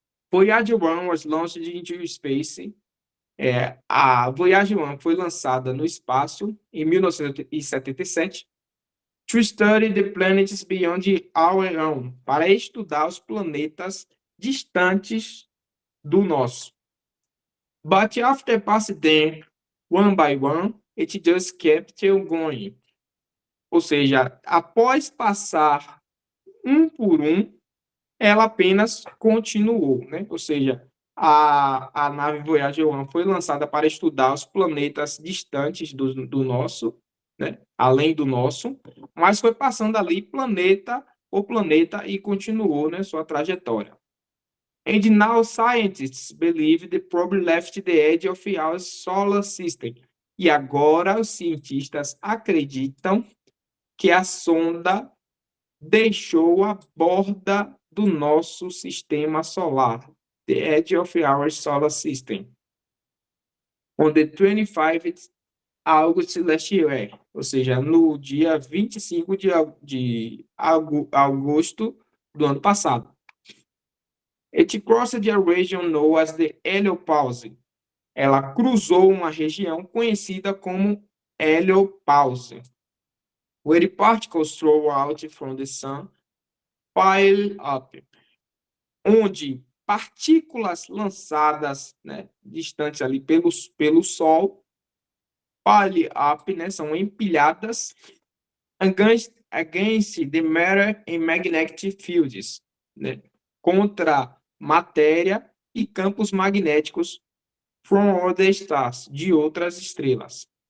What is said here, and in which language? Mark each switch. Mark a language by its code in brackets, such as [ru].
[en] Voyager 1 was launched into space. [pt] A Voyager 1 foi lançada no espaço em 1977 [en] to study the planets beyond our own, [pt] para estudar os planetas distantes do nosso. [en] But after passing them one by one, it just kept on going. [pt] Ou seja, após passar um por um, ela apenas continuou, né? Ou seja, a nave Voyager 1 foi lançada para estudar os planetas distantes do nosso, né? Além do nosso, mas foi passando ali planeta por planeta e continuou, né, sua trajetória. [en] And now scientists believe the probe left the edge of our solar system. [pt] E agora os cientistas acreditam que a sonda deixou a borda do nosso sistema solar, [en] the edge of our solar system, on the 25th August last year, [pt] ou seja, no dia 25 de agosto do ano passado. [en] It crossed a region known as the heliopause. [pt] Ela cruzou uma região conhecida como heliopause, [en] where particles thrown out from the sun pile up, [pt] onde partículas lançadas, né, distantes ali pelo Sol, [en] pile up, [pt] né, são empilhadas [en] against the matter and magnetic fields, [pt] né, contra matéria e campos magnéticos [en] from other stars, [pt] de outras estrelas.